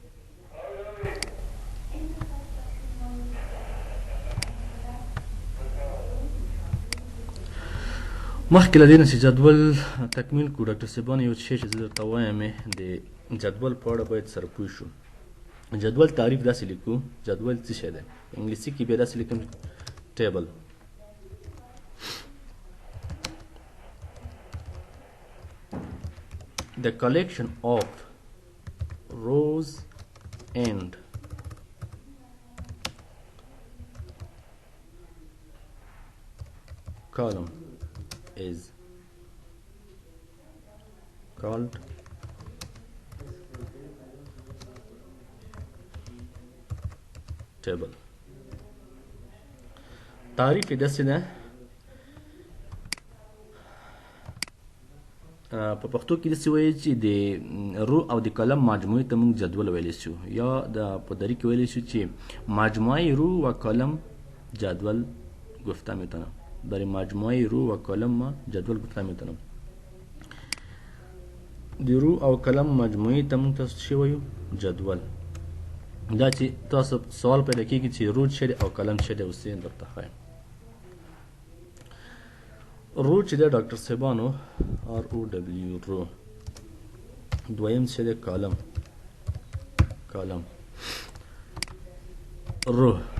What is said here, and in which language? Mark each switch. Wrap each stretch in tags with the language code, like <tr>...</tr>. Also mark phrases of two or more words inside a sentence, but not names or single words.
<ps>مخکې له دې نه چې جدول تکمیل کړو، ډاکټر صاحبان یو شی چې زه درته وایم د جدول په اړه باید سره پوه شو. جدول تعریف داسې لیکو، جدول څه شی دی؟ انګلیسي کې بیا داسې لیکم، ټیبل.</ps> <en>The collection of rows and column is called table.</en> <ps>تعریف یې داسې ده، په پښتو کې داسې وایي چې د رو او د کلم مجموعې ته موږ جدول ویلی شو، یا د په دری کې ویلی شو چې</ps> <fa>مجموعه رو و کلم جدول گفته میتونم. برای مجموعه رو و کلم ما جدول گفته میتونم.</fa> <ps>د رو او کلم مجموعې ته موږ تاسو څه وایو؟ جدول. دا چې تاسو سوال پیدا کېږي چې رو څه دی او کلم څه دی، اوس یې درته ښایم. رو چې دی ډاکټر صاحبانو، آر او ډبلیو، رو. دویم څه دی؟ کالم. کالم رو.</ps>